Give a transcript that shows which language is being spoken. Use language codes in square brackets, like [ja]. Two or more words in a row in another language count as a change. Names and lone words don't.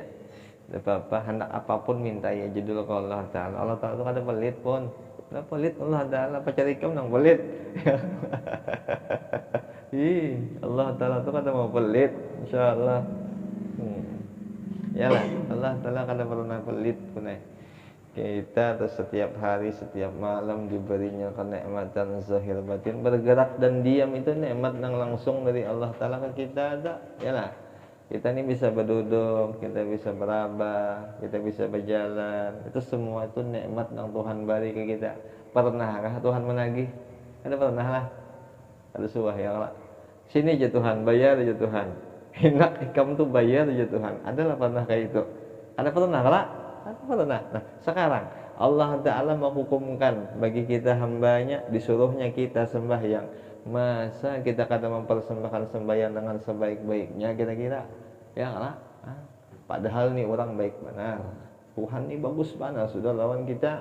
[bjn] Apa hendak apapun minta aja dulu ke Allah Ta'ala. Allah Ta'ala itu kada pelit pun. Kada pelit Allah Ta'ala, pacar ikam nang pelit. Allah Ta'ala itu kada mau pelit, insyaallah. Yalah, Allah Ta'ala kada pernah pelit pun. Kita setiap hari, setiap malam diberinya kenikmatan zahir batin, bergerak dan diam itu nikmat yang langsung dari Allah Ta'ala ke kita ada. Yalah. Kita ini bisa berduduk, kita bisa beraba, kita bisa berjalan. Itu semua itu nikmat yang Tuhan beri ke kita. Pernahkah Tuhan menagih? Ada pernah lah. Ada suah ya Allah. Sini aja Tuhan, bayar aja Tuhan. Enak ikam tuh bayar aja Tuhan. Adalah pernah kayak itu. Ada pernah lah? Ada pernah. Nah, sekarang Allah Ta'ala menghukumkan bagi kita hambanya, disuruhnya kita sembahyang. Masa kita kada mempersembahkan sembahyang dengan sebaik-baiknya kira-kira? Ya lah. Padahal nih orang baik benar. Tuhan nih bagus benar sudah lawan kita.